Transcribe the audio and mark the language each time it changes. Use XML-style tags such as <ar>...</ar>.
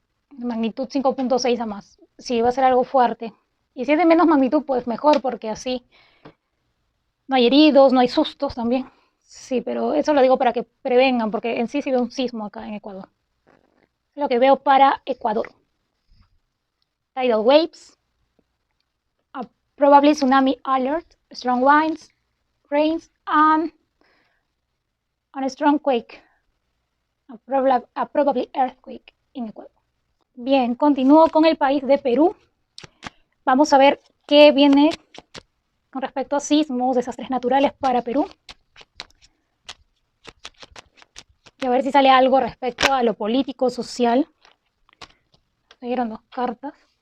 <es>De magnitud 5.6 a más. Sí, va a ser algo fuerte. Y si es de menos magnitud, pues mejor, porque así no hay heridos, no hay sustos también. Sí, pero eso lo digo para que prevengan, porque en sí veo un sismo acá en Ecuador. Es lo que veo para Ecuador.</es> <en>Tidal waves, a probably tsunami alert, strong winds, rains, and a strong quake, a probably earthquake in Ecuador.</en> <es>Bien, continúo con el país de Perú. Vamos a ver qué viene con respecto a sismos, desastres naturales para Perú. Y a ver si sale algo respecto a lo político, social. Me dieron dos cartas.</es>